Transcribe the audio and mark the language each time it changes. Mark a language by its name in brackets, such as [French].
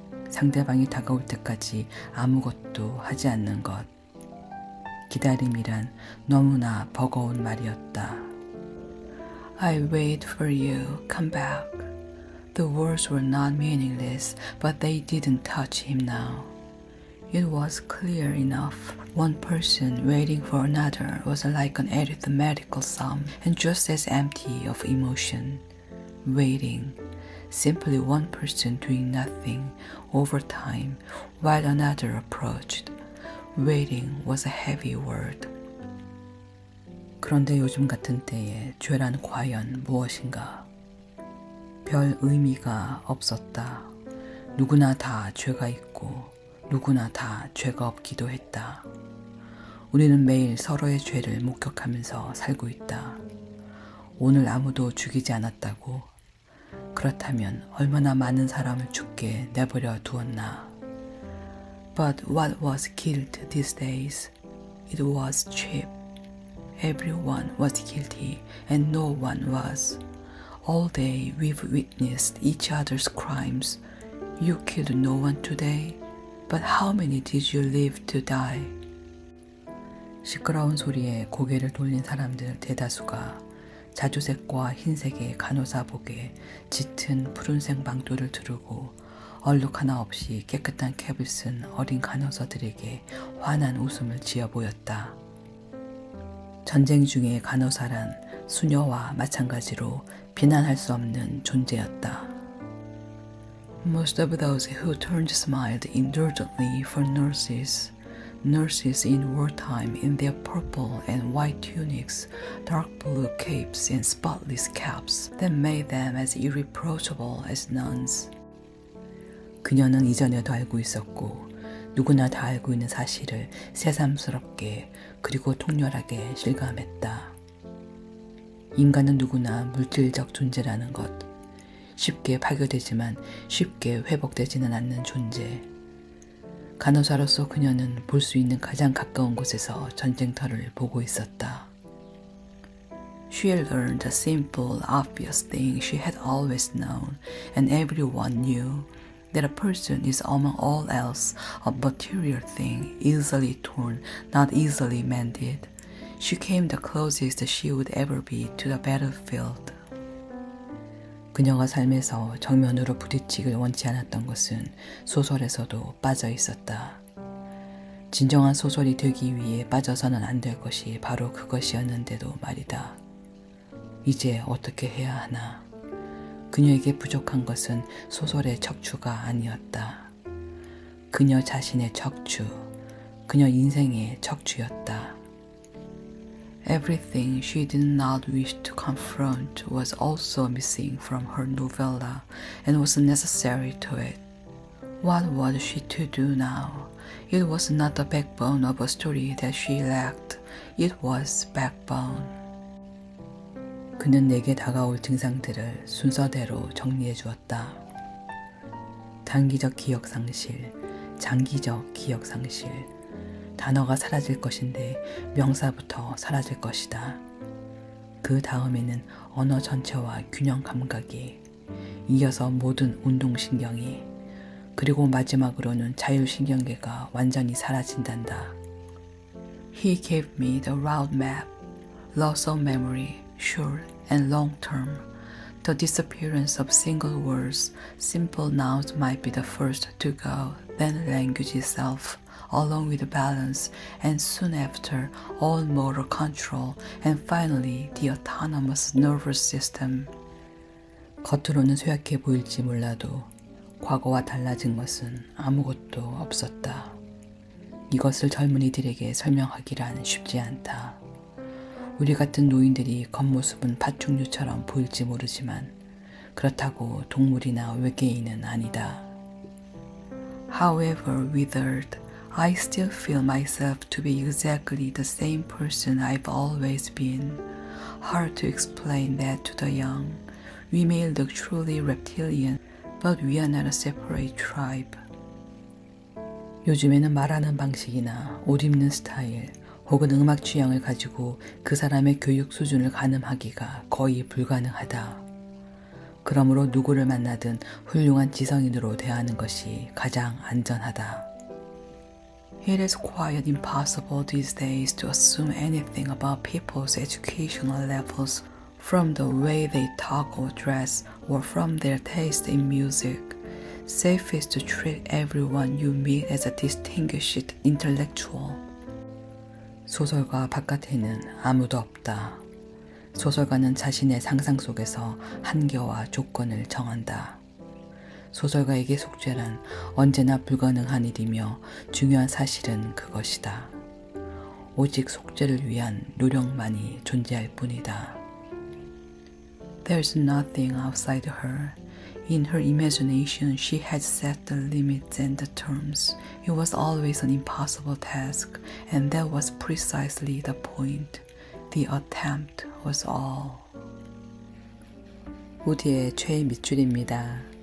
[Korean] 상대방이 다가올 때까지 아무것도 하지 않는 것. 기다림이란 너무나 버거운 말이었다. [English] I wait for you, come back. The words were not meaningless, but they didn't touch him now. It was clear enough. One person waiting for another was like an arithmetical sum and just as empty of emotion. Waiting. Simply one person doing nothing over time while another approached. Waiting was a heavy word. [Korean] 그런데 요즘 같은 때에 죄란 과연 무엇인가? 별 의미가 없었다. 누구나 다 죄가 있고 누구나 다 죄가 없기도 했다. 우리는 매일 서로의 죄를 목격하면서 살고 있다. 오늘 아무도 죽이지 않았다고? 그렇다면 얼마나 많은 사람을 죽게 내버려 두었나? [English] But what was killed these days? It was cheap. Everyone was guilty and no one was. All day we've witnessed each other's crimes. You killed no one today, but how many did you leave to die? [Korean] 시끄러운 소리에 고개를 돌린 사람들 대다수가 자주색과 흰색의 간호사복에 짙은 푸른색 망토를 두르고 얼룩 하나 없이 깨끗한 캡을 쓴 어린 간호사들에게 환한 웃음을 지어 보였다. 전쟁 중의 간호사란 수녀와 마찬가지로 비난할 수 없는 존재였다. [English] Most of those who turned smiled indulgently for nurses. Nurses in wartime in their purple and white tunics, dark blue capes and spotless caps that made them as irreproachable as nuns. [Korean] 그녀는 이전에도 알고 있었고 누구나 다 알고 있는 사실을 새삼스럽게 그리고 통렬하게 실감했다. 인간은 누구나 물질적 존재라는 것, 쉽게 파괴되지만 쉽게 회복되지는 않는 존재. 간호사로서 그녀는 볼 수 있는 가장 가까운 곳에서 전쟁터를 보고 있었다. [English] She had learned the simple, obvious thing she had always known, and everyone knew that a person is among all else a material thing, easily torn, not easily mended. She came the closest she would ever be to the battlefield. [Korean] 그녀가 삶에서 정면으로 부딪히길 원치 않았던 것은 소설에서도 빠져 있었다. 진정한 소설이 되기 위해 빠져서는 안 될 것이 바로 그것이었는데도 말이다. 이제 어떻게 해야 하나? 그녀에게 부족한 것은 소설의 척추가 아니었다. 그녀 자신의 척추, 그녀 인생의 척추였다. [English] Everything she did not wish to confront was also missing from her novella and was necessary to it. What was she to do now? It was not the backbone of a story that she lacked. It was backbone. [Korean] 그는 내게 다가올 증상들을 순서대로 정리해 주었다. 단기적 기억 상실, 장기적 기억 상실. 단어가 사라질 것인데 명사부터 사라질 것이다. 그 다음에는 언어 전체와 균형 감각이, 이어서 모든 운동신경이, 그리고 마지막으로는 자율신경계가 완전히 사라진단다. [English] He gave me the route map, loss of memory, short and long term. The disappearance of single words, simple nouns might be the first to go, then language itself, along with balance, and soon after, all motor control, and finally, the autonomous nervous system. [Korean] 겉으로는 쇠약해 보일지 몰라도 과거와 달라진 것은 아무것도 없었다. 이것을 젊은이들에게 설명하기란 쉽지 않다. 우리 같은 노인들이 겉모습은 파충류처럼 보일지 모르지만 그렇다고 동물이나 외계인은 아니다. [English] However withered, I still feel myself to be exactly the same person I've always been. Hard to explain that to the young. We may look truly reptilian, but we are not a separate tribe. [Korean] 요즘에는 말하는 방식이나 옷 입는 스타일 혹은 음악 취향을 가지고 그 사람의 교육 수준을 가늠하기가 거의 불가능하다. 그러므로 누구를 만나든 훌륭한 지성인으로 대하는 것이 가장 안전하다. [English] It is quite impossible these days to assume anything about people's educational levels from the way they talk or dress or from their taste in music. Safe is to treat everyone you meet as a distinguished intellectual. [Korean] 소설가 바깥에는 아무도 없다. 소설가는 자신의 상상 속에서 한계와 조건을 정한다. 소설가에게 속죄란 언제나 불가능한 일이며 중요한 사실은 그것이다. 오직 속죄를 위한 노력만이 존재할 뿐이다. [English] There's nothing outside her. In her imagination, she had set the limits and the terms. It was always an impossible task, and that was precisely the point. The attempt was all. [Korean] 우디의 최애 밑줄입니다.